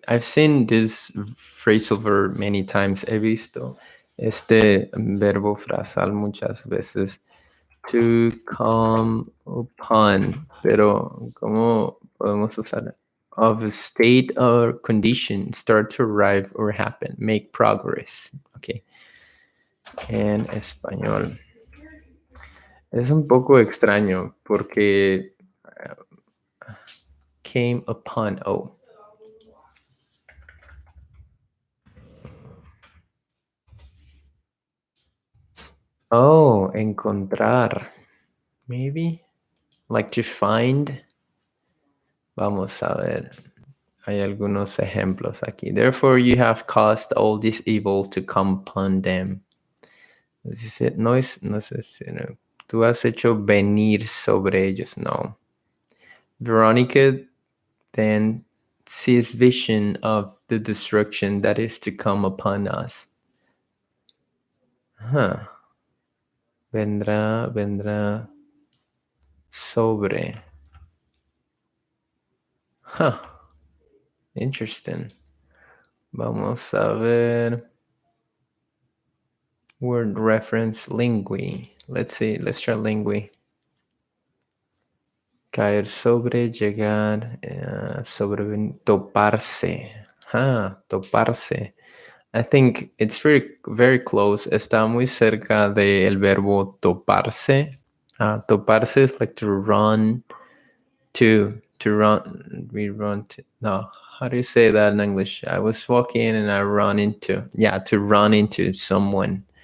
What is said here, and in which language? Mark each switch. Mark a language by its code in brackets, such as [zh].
[en] I've seen this phrasal verb many times. [es] He visto este verbo frasal muchas veces. To come upon, pero ¿cómo podemos usar? [en] Of a state or condition, start to arrive or happen, make progress. [es] Okay. En español. Es un poco extraño porque came upon. Oh, encontrar. Maybe. [en] Like to find. Vamos a ver. [es] Hay algunos ejemplos aquí. [en] Therefore, you have caused all this evil to come upon them. [es] No sé si tú has hecho venir sobre ellos. No. [en] Veronica then sees vision of the destruction that is to come upon us. [es] Huh. Vendrá sobre. Huh. Interesting. Vamos a ver. [en] Word reference lingui. Let's see. Let's try lingui. [es] Caer sobre, llegar, toparse. [en] Toparse. I think it's very close. [es] Está muy cerca del verbo toparse. [en] Toparse is like to run to run. We run to. No, how do you say that in English? I was walking and I run into. Yeah, to run into someone.